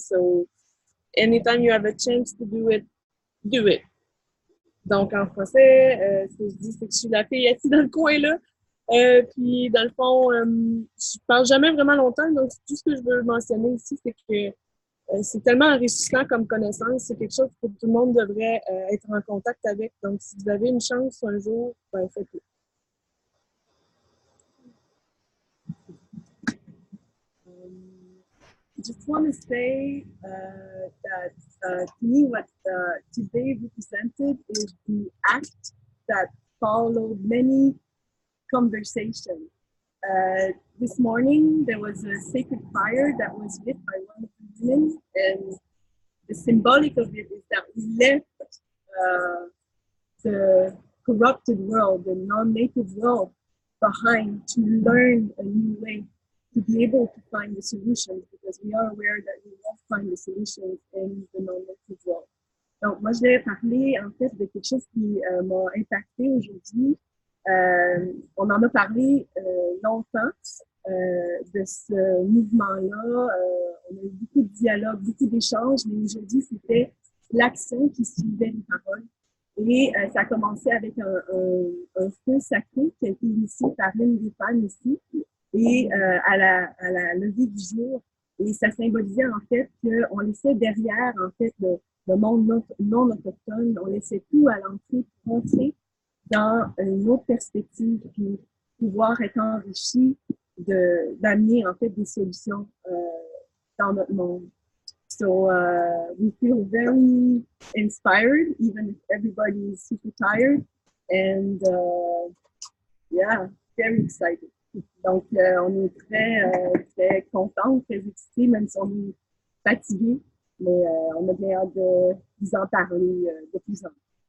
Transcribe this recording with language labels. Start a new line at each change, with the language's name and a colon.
English: So anytime you have a chance to do it, do it.
French: Donc en français, ce que je dis, c'est que je suis la fille assise dans le coin là. Puis, dans le fond, je parle jamais vraiment longtemps, donc tout ce que je veux mentionner ici, c'est que c'est tellement enrichissant comme connaissance, c'est quelque chose que tout le monde devrait être en contact avec. Donc, si vous avez une chance un jour, ben, faites-le.
English: Just want to say that to me, what today represented is the act that followed many conversations. This morning, there was a sacred fire that was lit by one of the women, and the symbolic of it is that we left the corrupted world, the non-native world behind to learn a new way, to be able to find the solutions, because we are aware that we won't find the solutions in the non-native world.
French: Donc, moi, je vais parler, en fait, de quelque chose qui m'a impacté aujourd'hui. On en a parlé longtemps de ce mouvement-là. On a eu beaucoup de dialogues, beaucoup d'échanges, mais aujourd'hui, c'était l'action qui suivait les paroles. Et ça a commencé avec un feu sacré qui a été initié par une des femmes ici, et à la levée du jour. Et ça symbolisait en fait qu'on laissait derrière en fait le monde non autochtone, on laissait tout à l'entrée pour entrer dans une autre perspective, puis pouvoir être enrichi d'amener en fait des solutions dans notre monde.
English: So we feel very inspired, even if everybody is super tired, and yeah, very excited.
French: Donc, on est très contents, très excités, même si on est fatigués, mais on a bien hâte de vous en parler de plus en plus.